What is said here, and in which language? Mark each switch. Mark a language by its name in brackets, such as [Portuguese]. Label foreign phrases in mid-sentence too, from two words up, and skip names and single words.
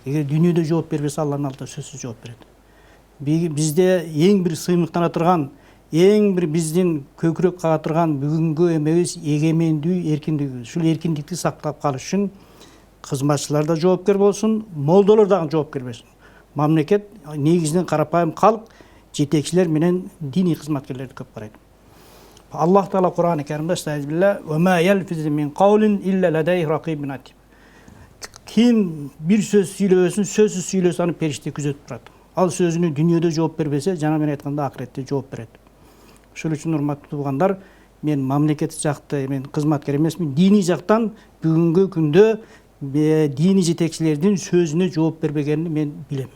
[Kyrgyz] Эгер дүйнөдө жооп бербесе, Алланын алдында сөзсүз жооп берет. Бизде эң бир сыймыктана турган, эң бир биздин көкүрөк кага турган бүгүнгү эмебиз эгемендүү, эркиндик. Ушул эркиндикти сактап калыш үчүн кызматчылар да жоопкер болсун, молдолор дагы жоопкер болсун. Мамлекет негизинен карапайым калк, жетекчилер менен диний кызматкерлерди көп карайт. Аллах Таала Кур'ан-ы Керимде [Arabic] "أستغفر الله وما يلفظ من قول إلا لديه رقيب عتيد." [Kyrgyz] Ким бир сөз сүйлөсүн, сөзсүз сүйлөсө аны периште күзөтүп турат. Ал сөзүнө дүйнөдө жооп бербесе, жана мен айтканда акыретте жооп берет. Ошол үчүн урматтуу туугандар, мен мамлекет жакты, мен кызматкер эмесмин. Диний жактан бүгүнкү күндө диний жетекчилердин сөзүнө жооп бербегенин мен билем.